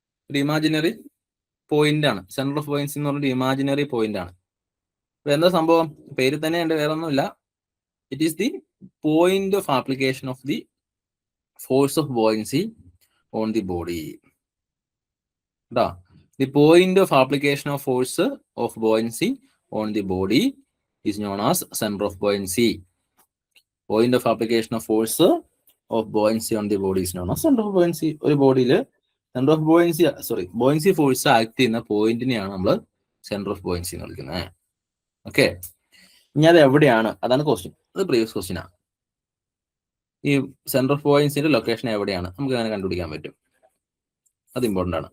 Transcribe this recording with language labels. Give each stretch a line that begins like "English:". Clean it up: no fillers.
Malayalam: ഒരു imaginary point ആണ്. Centre of buoyancy എന്ന് പറഞ്ഞൊരു ഇമാജിനറി പോയിന്റ് ആണ്. അപ്പൊ എന്താ സംഭവം? പേര് തന്നെ ഉണ്ട്, വേറെ ഒന്നുമില്ല.
English: It is the point of application of the force of buoyancy on the body. The point of application of force of buoyancy on the body is known as center of buoyancy. Point of application of force of buoyancy on the body is known as center of buoyancy.
Malayalam: ഒരു ബോഡിയിൽ centre of buoyancy force act ചെയ്യുന്ന പോയിന്റിനെയാണ് നമ്മൾ centre of buoyancy എന്ന് വിളിക്കുന്നത്. Okay. ഇനി അത് എവിടെയാണ്? അതാണ് ക്വസ്റ്റ്യൻ. അത് പ്രീവിയസ് ക്വസ്റ്റ്യൻ ആണ്. ഈ സെന്റർ ഓഫ് ബോയിൻസിന്റെ ലൊക്കേഷൻ എവിടെയാണ് നമുക്ക് അങ്ങനെ കണ്ടുപിടിക്കാൻ പറ്റും. അത് ഇമ്പോർട്ടൻ്റ് ആണ്.